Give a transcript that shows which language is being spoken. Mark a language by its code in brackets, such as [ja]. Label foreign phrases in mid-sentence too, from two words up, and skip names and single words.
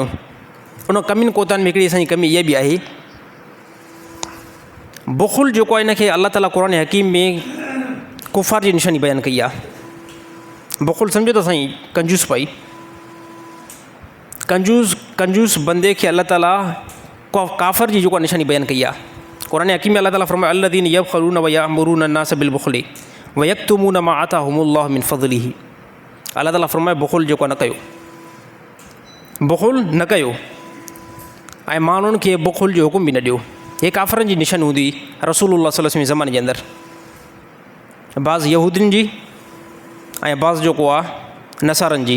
[sd] उन कमियुनि कोताहियुनि में हिकिड़ी असांजी कमी इहा बि आहे, बुख़ुल जेको आहे इनखे अल्लाह ताला क़ुर हकीम में कुफ़ार जी निशानी बयानु कई आहे। बुख़ुल सम्झो त साईं कंजूस पाई, कंजूस बंदे खे अल्लाह ताला काफ़र जी जेको आहे निशानी बयानु कई आहे। [ar] क़ुर हकीम में अल्लाह ताला फरमाए الذين يبخلون ويأمرون الناس بالبخل ويكتمون ما آتاهم الله من فضله. [sd] अल्लाह ताला फरमाए बुख़ुल जेको आहे न कयो, बुख़ुल न कयो ऐं माण्हुनि खे बुख़ुल जो हुकुम बि न ॾियो। हे काफ़रनि जी निशानी हूंदी [ar] رسول الله صلى الله عليه وسلم [sd] ज़माने जे अंदरि। बाज़ यहूदियुनि जी ऐं बाज़ जेको आहे नसारनि जी।